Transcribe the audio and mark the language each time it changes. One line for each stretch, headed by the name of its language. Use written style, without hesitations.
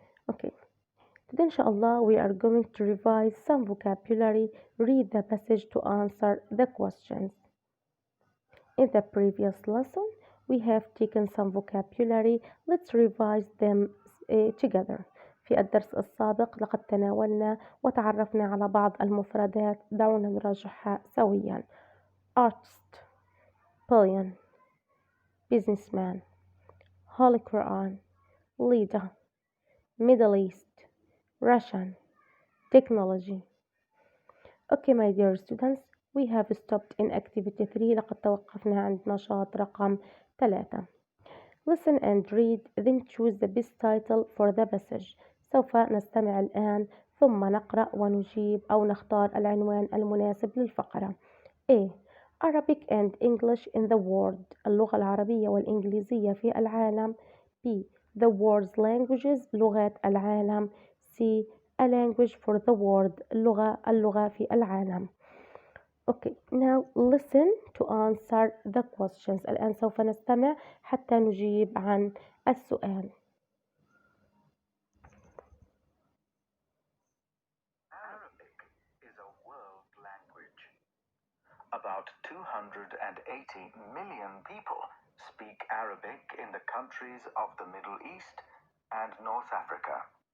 English: Okay, today, inshallah, we are going to revise some vocabulary, read the passage to answer the questions. In the previous lesson, we have taken some vocabulary. Let's revise them together.
Arabic: في الدرس السابق لقد تناولنا وتعرفنا على بعض المفردات. دعونا نراجعها سويا.
English: Artist, Billion, Businessman, Holy Quran, Leader, Middle East, Russian, Technology. Okay, my dear students, we have stopped in activity 3.
Arabic: لقد توقفنا عند نشاط رقم 3.
English: Listen and read, then choose the best title for the passage.
Arabic: سوف نستمع الآن ثم نقرأ ونجيب أو نختار العنوان المناسب للفقرة.
English: A. Arabic and English in the world.
Arabic: اللغة العربية والإنجليزية في العالم.
English: B. The world's languages.
Arabic: لغات العالم.
English: C. A language for the world.
Arabic: اللغة في العالم.
English: Okay, now listen to answer the questions.
Arabic: الآن سوف نستمع حتى نجيب عن السؤال.
English: Arabic is a world language. About 280 million people speak Arabic in the countries of the Middle East and North Africa.